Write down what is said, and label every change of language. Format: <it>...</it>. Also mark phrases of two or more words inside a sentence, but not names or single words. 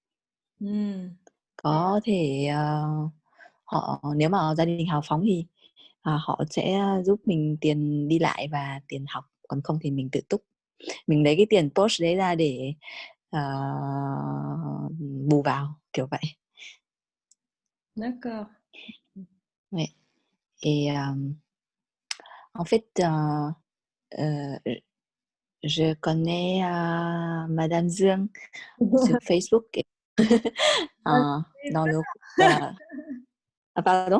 <vi>Có thể nếu mà gia đình hào phóng thì họ sẽ giúp mình tiền đi lại và tiền học, còn không thì mình tự túc. Mình lấy cái tiền post đấy ra để bù vào, kiểu vậy.</vi> <fr>D'accord. Ouais. Et en fait, je connais Madame Dương sur Facebook. Dans le pardon?</fr>